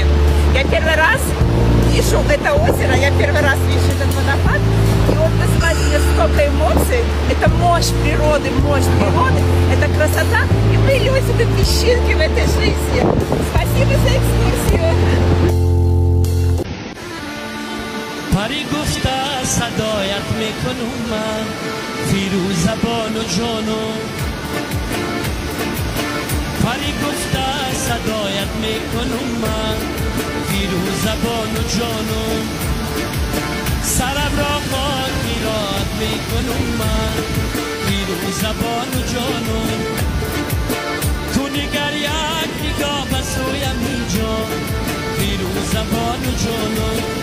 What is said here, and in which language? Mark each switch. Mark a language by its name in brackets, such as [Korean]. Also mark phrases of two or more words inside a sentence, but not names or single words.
[Russian] Я первый раз вижу это озеро, я первый раз вижу этот водопад. И он вызывает мне столько эмоций. Это мощь природы, это красота. И мы люди, как песчинки в этой жизни. Спасибо за экскурсию. [Tajik] پری گفته صدایت میکنم من فیروز زبان و جانم پری گفته صدایت میکنم من فیروز زبان و جانم سرم را خاکی راد میکنم من فیروز زبان و جانم تو نگر یک نگاه به سویم اینجا فیروز زبان و جانم